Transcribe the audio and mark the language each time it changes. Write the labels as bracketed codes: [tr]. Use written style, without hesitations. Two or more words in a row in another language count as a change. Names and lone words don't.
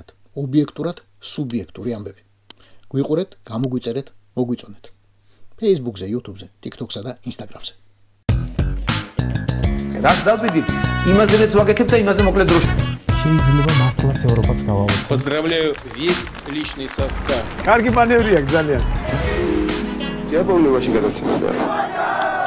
[ka] ობიექტურად სუბიექტური ამბები. გვიყურეთ, გამოგვიწერეთ, მოგვიწონეთ. Facebook-ზე, YouTube-ზე, TikTok-სა და Instagram-ზე. რაც დავიდით, იმაზეც ვაკეთებ და იმაზე მოკლედ დროში. შეიძლება მართლაც ევროპაც გავაუწყო. [ru] Поздравляю весь личный состав. [ka] კარგი მანევრია ძალიან. [ru] Я помню, очень гадаться надо.